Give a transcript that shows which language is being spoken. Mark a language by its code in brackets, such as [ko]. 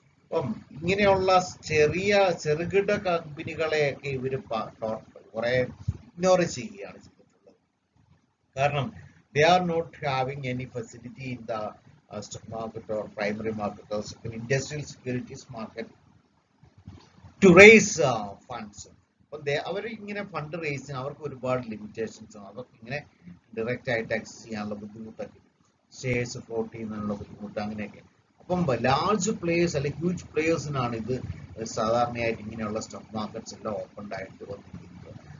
[ml] അപ്പം ഇങ്ങനെയുള്ള ചെറുകിട കമ്പനികളെയൊക്കെ ഇവർ കുറെ ഇഗ്നോർ ചെയ്യുകയാണ് ചെയ്തിട്ടുള്ളത്. [en] കാരണം they are not having any facility in the stock market or primary market or industrial securities market. to raise funds. [ml] അപ്പോൾ അവർ ഇങ്ങനെ ഫണ്ട് റേസ് ചെയ്യാൻ അവർക്ക് ഒരുപാട് ലിമിറ്റേഷൻസ് ആണ്. അവർക്ക് ഇങ്ങനെ ഡയറക്റ്റ് ആയിട്ട് ആക്സസ് ചെയ്യാനുള്ള ബുദ്ധിമുട്ടൊക്കെ, ഷെയർസ് ഫ്ലോട്ട് ചെയ്യുന്നതിനുള്ള ബുദ്ധിമുട്ട് അങ്ങനെയൊക്കെ. അപ്പം ലാർജ് പ്ലേയേഴ്സ് അല്ലെങ്കിൽ ഹ്യൂജ് പ്ലേയേഴ്സിനാണ് ഇത് സാധാരണയായിട്ട് ഇങ്ങനെയുള്ള സ്റ്റോക്ക് മാർക്കറ്റ്സ് എല്ലാം ഓപ്പൺ ആയിട്ട് വന്നിരിക്കുന്നത്.